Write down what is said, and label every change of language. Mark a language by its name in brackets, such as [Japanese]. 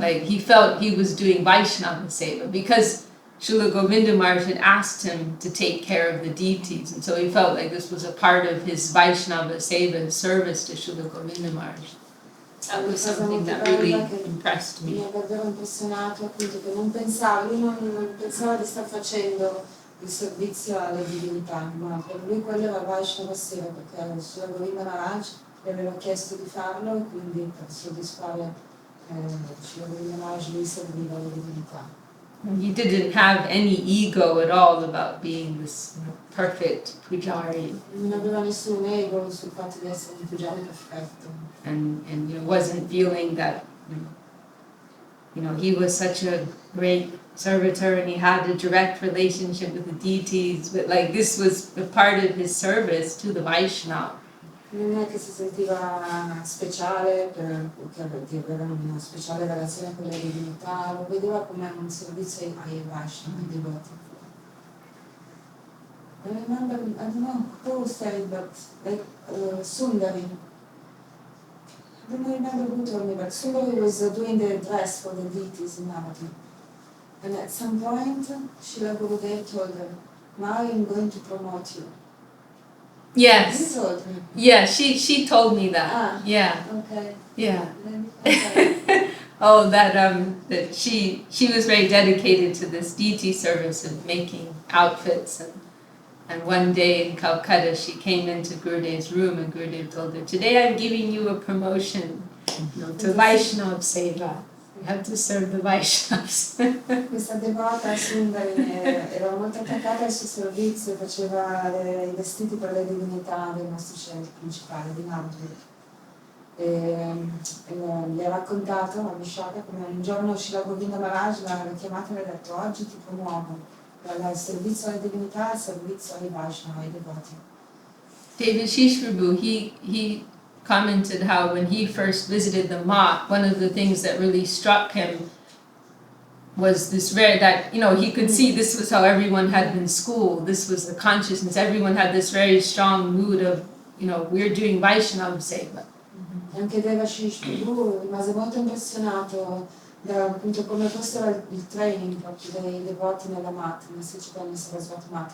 [English] Like he felt he was doing Vaishnava seva because Srila Govinda Maharaj had asked him to take care of the deities, and so he felt like this was a part of his Vaishnava seva, his service to Srila Govinda Maharaj. That was something that really impressed me. [Italian] Mi ha davvero impressionato appunto che lui non pensava di star facendo il servizio alle divinità, ma per lui quello era Vaishnava seva perché Srila Govinda Maharaj gli aveva chiesto di farlo e quindi per soddisfare Srila Govinda Maharaj lui serviva le divinità. [English] He didn't have any ego at all about being this perfect pujari. [Italian] Non aveva nessun ego sul fatto di essere un pujari perfetto. [English] And wasn't feeling that he was such a great servitor and he had a direct relationship with the deities, but like this was a part of his service to the Vaishnava. [Italian] Non è che si sentiva speciale perché aveva una speciale relazione con le divinità, lo vedeva come un servizio ai Vaishnava, ai devoti. [English] I remember, I don't know who said, but like Sundari. I don't remember who told me, but Sundari was doing the dress for the deities in Navati. And at some point, Srila Gurudev told her, now I'm going to promote you. Yes. You told me. Yeah, she told me that. Ah, yeah. Okay. Yeah. Okay. Oh, that she was very dedicated to this deity service of making outfits, and one day in Calcutta she came into Gurudev's room and Gurudev told her, "Today I'm giving you a promotion, to Vaishnava Seva. You have to serve the Vaishnavas." [Italian] Questa devota Sundari era molto attaccata al suo servizio, faceva i vestiti per le divinità dei nostri centri principali di Navadvip. E le ha raccontato a Vishaka come un giorno Srila Govinda Maharaj l'ha chiamata e le ha detto: oggi ti promuovo dal servizio alle divinità al servizio ai Vaishnava, ai devoti. [English] Devashish Prabhu, he commented how when he first visited the Math, one of the things that really struck him was this that he could see this was how everyone had been schooled. This was the consciousness. Everyone had this very strong mood of, we're doing Vaishnava Seva. [Italian] Anche Devashish Prabhu rimase molto impressionato da appunto come fosse il training proprio dei devoti nella Mat, nel Siciliano Sarasvati Mat.